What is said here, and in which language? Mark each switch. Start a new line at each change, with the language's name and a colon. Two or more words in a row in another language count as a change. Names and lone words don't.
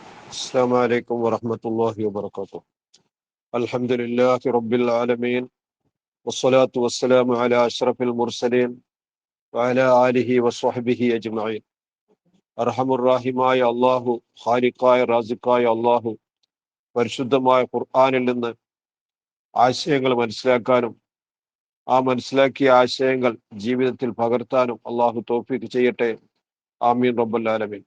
Arabic: السلام عليكم ورحمة الله وبركاته. الحمد لله رب العالمين، والصلاة والسلام على أشرف المرسلين وعلى آله وصحبه أجمعين.
Malayalam: അർഹമുറാഹിമായ അള്ളാഹു, ഖാലിഖായ റാസിഖായ അള്ളാഹു പരിശുദ്ധമായ ഖുർആനിൽ നിന്ന് ആശയങ്ങൾ മനസ്സിലാക്കാനും ആ മനസ്സിലാക്കിയ ആശയങ്ങൾ ജീവിതത്തിൽ പകർത്താനും അള്ളാഹു തൗഫീഖ് ചെയ്യട്ടെ.
Arabic: آمين رب العالمين.